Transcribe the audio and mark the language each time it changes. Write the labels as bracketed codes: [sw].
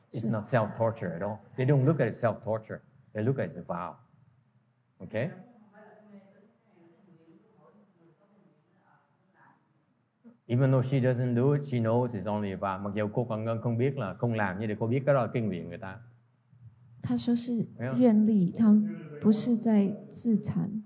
[en] It's not self-torture at all. They don't look at it self-torture. They look at it as a vow. Okay? Even though she doesn't do it, she knows it's only a vow. [vi] Mặc dù cô còn không biết là không làm, nhưng để cô biết cái đó là cái nguyện người ta. [zh] 他说是愿力，他不是在自残。